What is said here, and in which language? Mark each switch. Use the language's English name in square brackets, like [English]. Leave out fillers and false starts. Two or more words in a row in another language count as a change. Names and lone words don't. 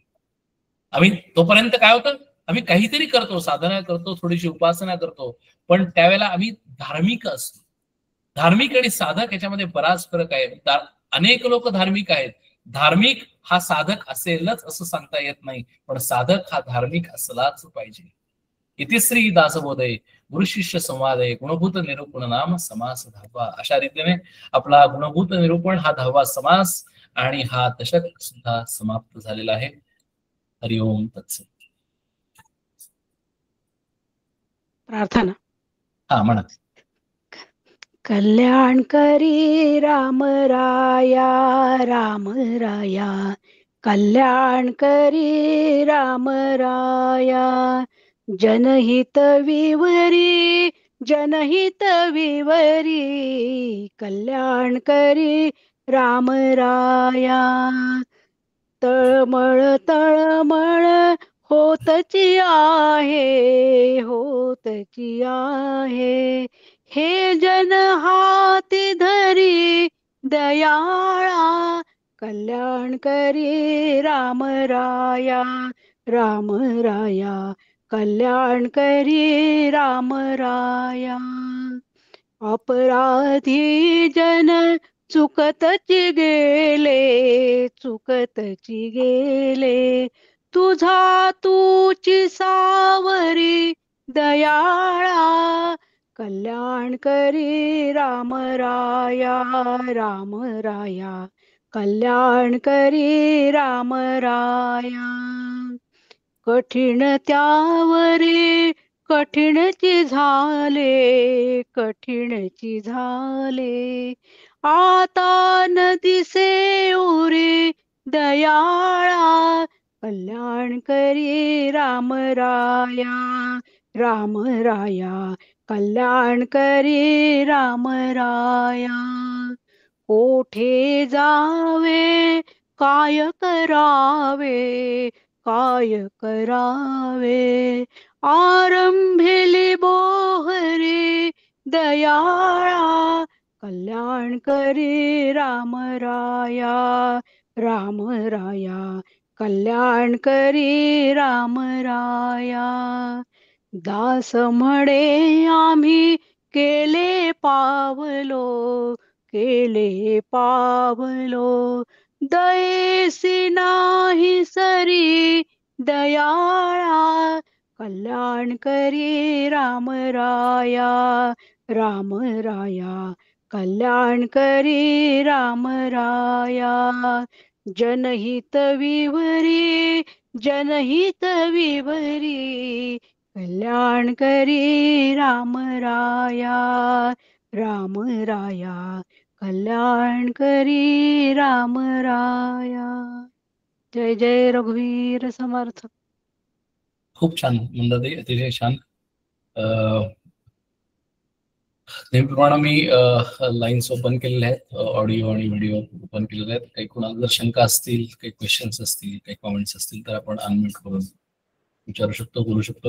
[Marathi] आम्ही तोपर्यंत काय होतं, आम्ही काहीतरी करतो, साधना करतो, थोडीशी उपासना करतो, पण त्यावेळेला आम्ही धार्मिक असतो. धार्मिक आणि साधक याच्यामध्ये बराच फरक आहे. अनेक लोक धार्मिक आहेत, धार्मिक हा साधक असेलच असं सांगता येत नाही, पण साधक हा धार्मिक असलाच पाहिजे. [Sanskrit] इतिश्री दासबोधय गुरुशिष्य संवादय गुणभूत निरूपण नाम समास 10वा. [Marathi] अशा रीतीने आपला गुणभूत निरूपण हा 10वा समास आणि हा दशक सुद्धा समाप्त झालेला आहे. [Sanskrit] हरिओम तत्सत. [Marathi] प्रार्थना. हा म्हणा. कल्याण करी राम राया, राम राया, कल्याण करी राम राया, जनहित विवरी, जनहित विवरी, कल्याण करी राम राया. तळमळ तळमळ होतची आहे, होतची आहे. हे जन हाती धरी दयाळा, कल्याण करी राम राया. राम राया कल्याण करी राम राया. अपराधी जन चुकतची गेले, चुकतची गेले. तुझा तूची सावरी दयाळा, कल्याण करी राम राया. राम राया कल्याण करी राम राया. कठीण त्यावरी कठीणची झाले, कठीणची झाले. आता न दिसे उरी दयाळा, कल्याण करी राम राया. राम राया कल्याण करी राम राया. कोठे जावे काय करावे, काय करावे. आरंभिली बोहरी दयाळा, कल्याण करी राम राया. राम राया कल्याण करी राम राया. दास म्हणे आम्ही केले पावलो, केले पावलो. दयेसी नाही सरी दयाळा, कल्याण करी राम राया. राम राया कल्याण करी राम राया. जनहित विवरी, जनहित विवरी, कल्याण करी राम राया. राम राया कल्याण करी राम राया. जय जय रघुवीर समर्थ. खूप छान मंदाताई, अतिशय छान. नेहमीप्रमाणे मी लाईन्स ओपन केलेल्या आहेत, ऑडिओ आणि [English] video open [Marathi] केलेले आहेत. काही कोणाला जर शंका असतील, काही क्वेश्चन्स असतील, काही कॉमेंट्स असतील तर आपण अनम्यूट करून विचारू शकतो, बोलू शकतो.